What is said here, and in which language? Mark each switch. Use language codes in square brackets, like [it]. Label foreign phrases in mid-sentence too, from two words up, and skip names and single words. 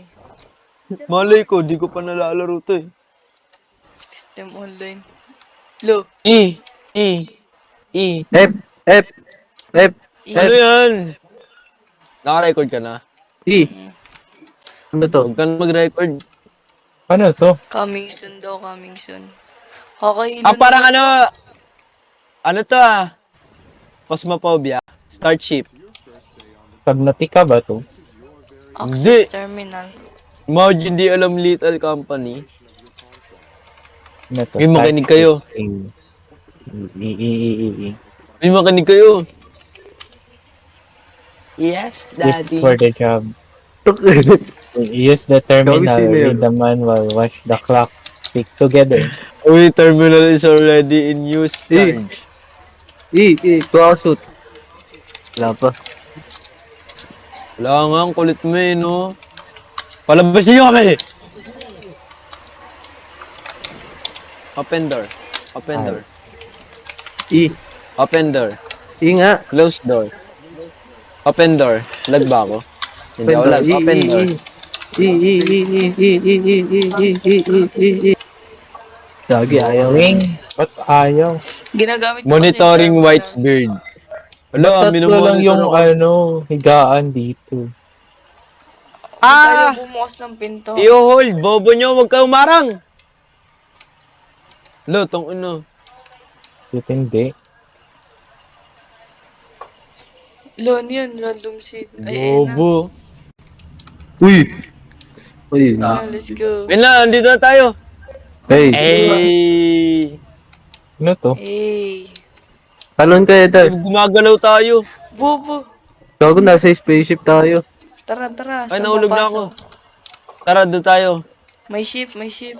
[tl] Malay ko, di ko pa nalalaro to, eh. [en] System online. Lo. E. E. E. F. F. F. [tl] Ano F. yan? Naka-record ka na? E. Mm. Ano to? Huwag ka na mag-record. Ano to? [en] Coming soon daw, coming soon. [tl] Kakahilo Parang naman. ano, ano to ah? Phasmophobia. [en] Start ship. [tl] Subnautica ba to? [en] Access [tl] Hindi. [en] terminal. [tl] Imagine di alam Little Company. Ano to? May makinig kayo. May makinig kayo. [en] Yes, Tips daddy. for the job. Use the terminal, [tl] sino yun? [en] read the manual, watch the clock, stick together. Uy, terminal is already in use. Eh. Charge. E. [tl] Tuwasot. Wala pa. Wala nga, ang kulit mo eh, no? Palabasin nyo kami! [en] Open door. Open door. E. Open door. [tl] E nga. [en] Close door. Open door. [tl] Lag ba ako? Hindi ako lag. [en] Open door. [tl] Lagi ayaw. Wing? Ba't ayaw? Ginagamit ko Monitoring kasi [en] white beard. [tl] Wala, Tatlo lang minomonitor yung ako. ano, higaan dito. tayo bumukas ng pinto. I-hold! Bobo nyo, huwag ka umarang! Lo, tong ano. Dito hindi. Lon yun, [en] random seed. [tl] Ay, ayun na. Bobo. Uy. Uy. [en] Let's go. [tl] Ayun na, andito na tayo. [en] Hey. Hey! [tl] Ano to? [en] Hey. [tl] Talon kayo dahil. Gumagalaw tayo. Bobo. Gago, nasa spaceship tayo. Tara, tara. Ay, Saan nahulog na papasok? ako. Tara, doon tayo. May ship, may ship.